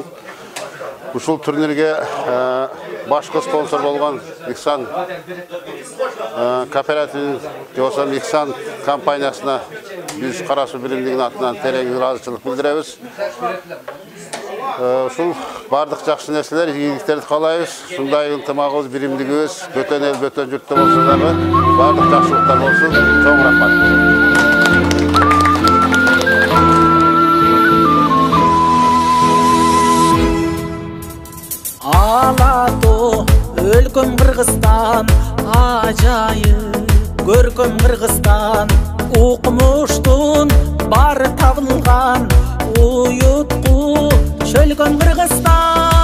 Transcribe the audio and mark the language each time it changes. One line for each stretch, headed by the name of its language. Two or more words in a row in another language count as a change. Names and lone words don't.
Kyrgyz: Ушул турнирге башкы спонсор болгон Иксан кооперативин жобосу Иксан компаниясына биз карасу биримдигинин атынан терең ыраазычылык билдиребиз.
Kazakh: Ушул бардық жақсы нәрселер, игіліктерді қалайбыз. Сондай ынтымағыбыз, биримдигибиз бөтен ел, бөтен жұртта болса дагы бардық жақсылықтар болсын.
Kyrgyz: Чоң рахмат. Алату өлкөм Кыргызстан, ажайып көркөм Кыргызстан, укмуштун бары табылган, уютку шөлгөн Кыргызстан.